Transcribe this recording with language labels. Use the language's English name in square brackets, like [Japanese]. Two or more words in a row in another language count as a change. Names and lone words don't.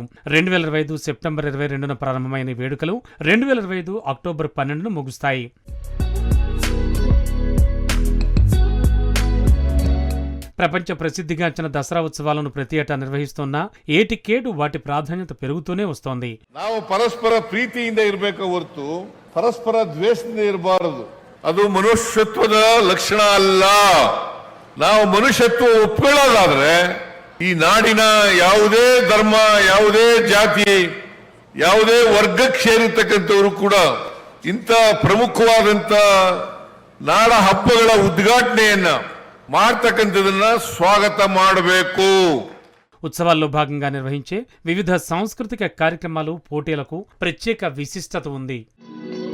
[Telugu] 2025 సెప్టెంబర్ 22న ప్రారంభమైన వేడుకలు 2025 అక్టోబర్ 12న ముగుస్తాయి. ప్రపంచ ప్రసిద్ధిగాంచిన దసరా ఉత్సవాలను ప్రతి ఏటా నిర్వహిస్తున్న ఏటికేడు వాటి ప్రాధాన్యత పెరుగుతూనే వస్తోంది. [Kannada] ನಾವು ಪರಸ್ಪರ ಪ್ರೀತಿಯಿಂದ ಇರಬೇಕು ಹೊರತು ಪರಸ್ಪರ ದ್ವೇಷದಿಂದ ಇರಬಾರದು. ಅದು ಮನುಷ್ಯತ್ವದ ಲಕ್ಷಣ ಅಲ್ಲ. ನಾವು ಮನುಷ್ಯತ್ವ ಒಪ್ಕೊಳ್ಳೋದಾದ್ರೆ ಈ ನಾಡಿನ ಯಾವುದೇ ಧರ್ಮ, ಯಾವುದೇ ಜಾತಿ, ಯಾವುದೇ ವರ್ಗಕ್ಕೆ ಸೇರಿರ್ತಕ್ಕಂಥವರು ಕೂಡ ಇಂಥ ಪ್ರಮುಖವಾದಂಥ ನಾಡ ಹಬ್ಬಗಳ ಉದ್ಘಾಟನೆಯನ್ನ ಮಾಡ್ತಕ್ಕಂಥದನ್ನ స్వాగత ಮಾಡಬೇಕು. [Telugu] ఉత్సవాల్లో భాగంగా నిర్వహించే వివిధ సాంస్కృతిక కార్యక్రమాలు, పోటీలకు ప్రత్యేక విశిష్టత ఉంది.